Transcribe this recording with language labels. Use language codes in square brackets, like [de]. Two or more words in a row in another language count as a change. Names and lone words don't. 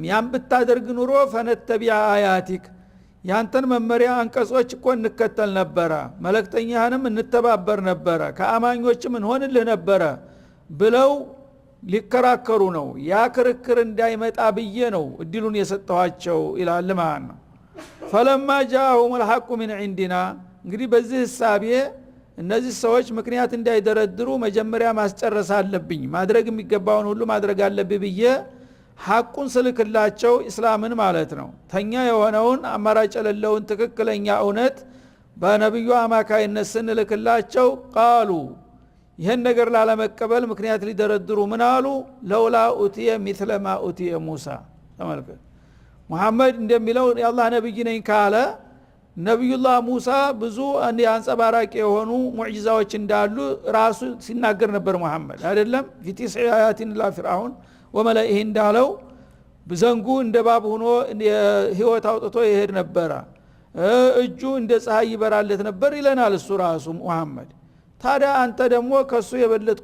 [am] ያን ብታደርግ ኑሮ [ar] فنتبع آياتك [am] ያንተን መመሪያ አንቀጾች እኮ እንከተል ነበረ መልእክተኛህንም እንተባበር ነበረ ከአማኞችም እንሆንልህ ነበረ ብለው ሊከራከሩ ነው ያ ክርክር እንዳይመጣ ብዬ ነው እድሉን የሰጠኋቸው ይላል ማለት ነው [ar] فلما جاءهم الحق من عندنا [am] እንግዲህ በዚህ ሐሳቤ እነዚህ ሰዎች ምክንያት እንዳይደረድሩ መጀመሪያ ማስጨረስ አለብኝ ማድረግ የሚገባውን ሁሉ ማድረግ አለብኝ ብዬ ሐቁን ስልክላቸው እስላምን ማለት ነው ተኛ የሆነውን አማራጭ የሌለውን ትክክለኛ እውነት በነብዩ አማካይነት ስንልክላቸው ቃሉ ይሄን ነገር ላለመቀበል ምክንያት ሊደረድሩ ምን አሉ [ar] لولا أوتي مثل ما أوتي موسى [am] ተመልከቱ ሙሐመድ እንደሚለው የአላህ ነብይ ነኝ ካለ ነብዩላህ ሙሳ ብዙ አንጸባራቂ የሆኑ ሙዕጂዛዎች እንዳሉ ራሱ ሲናገር ነበር ሙሐመድ አይደለም [ar] في تسع آيات لفرعون وملئه [am] እንዳለው በዘንጉ እንደ ባብ ሆኖ ህይወት አውጥቶ ይሄድ ነበር እጁ እንደ ፀሐይ ይበራለት ነበር ይለናል እሱ ራሱ ሙሐመድ ታዲያ አንተ ደግሞ ከሱ የበለጥኩ